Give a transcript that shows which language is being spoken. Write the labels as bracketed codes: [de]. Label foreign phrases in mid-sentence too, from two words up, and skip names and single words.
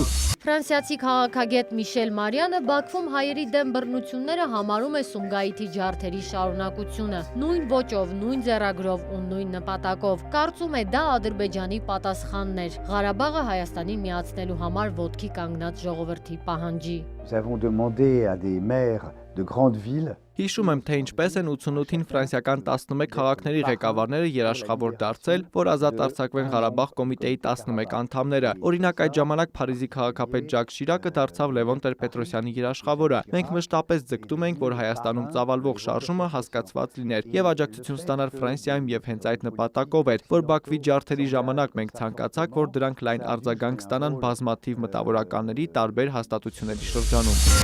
[hy] Ֆրանսիացի քաղաքագետ Միշել Մարյանը Բաքվում հայերի դեմ բռնությունները համարում է Սումգայիթի ջարդերի շարունակությունը, նույն ոճով, նույն ձեռագրով ու նույն նպատակով։ Կարծում է դա Ադրբեջանի պատասխանն էր Ղարաբաղը Հայաստանի միացնելու համար ոտքի կանգնած ժողովրդի պահանջի։ [fr] Nous avons demandé à des maires de grandes villes. [hy] Հիշում եմ, թե ինչպես են 88-ին ֆրանսիական 11 քաղաքների ղեկավարները երաշխավոր դարձել, որ ազատ արձակվեն Ղարաբաղ կոմիտեի 11 անդամները։ Օրինակ այդ ժամանակ Փարիզի քաղաքապետ Ժակ Շիրակը դարձավ Լևոն Տեր-Պետրոսյանի երաշխավորը։ Մենք մշտապես ձգտում ենք, որ Հայաստանում ծավալվող շարժումը հասկացված լիներ եւ աջակցություն ստանար Ֆրանսիայում եւ հենց այդ նպատակով էր, որ Բաքվի ջարդերի ժամանակ մենք ցանկացանք, որ դրանք լայն արձագանք ստանան բազմաթիվ մտավորականների տարբեր հաստատությունների շրջանում։